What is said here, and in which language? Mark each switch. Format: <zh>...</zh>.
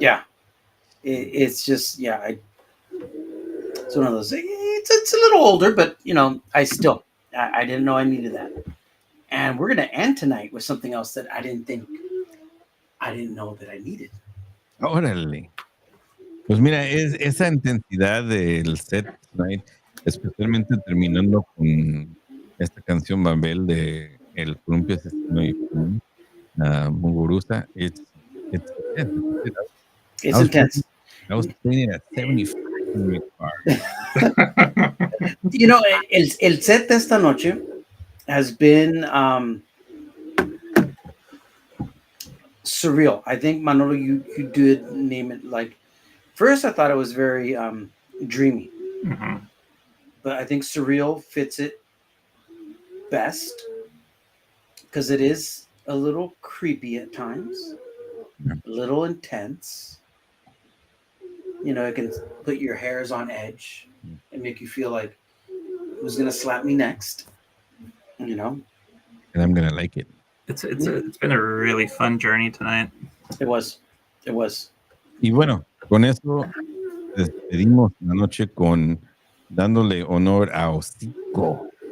<en>Yeah. It's just, yeah. It's one of those. It's a little older, but, you know, I didn't know I needed that. And we're going to end tonight with something else that I didn't know that I needed.</en> <es>Órale. Pues mira, esa intensidad del set tonight, especialmente terminando con esta canción Babel de El Columpio Asesino y Muguruza, it's</es> <en>intense. I was playing it at 75 in my car. You know,</en> <es>el set de esta noche</es> <en>has been surreal. I think, Manolo, you did name it like, first I thought it was very dreamy. Mm-hmm. But I think surreal fits it best because it is a little creepy at times, a little intense. You know, it can put your hairs on edge and make you feel like, who's going to slap me next? You know? And I'm going to like it. It's been a really fun journey tonight. It was.</en> <es>Y bueno, con eso despedimos la noche con dándole honor a Hocico.</es>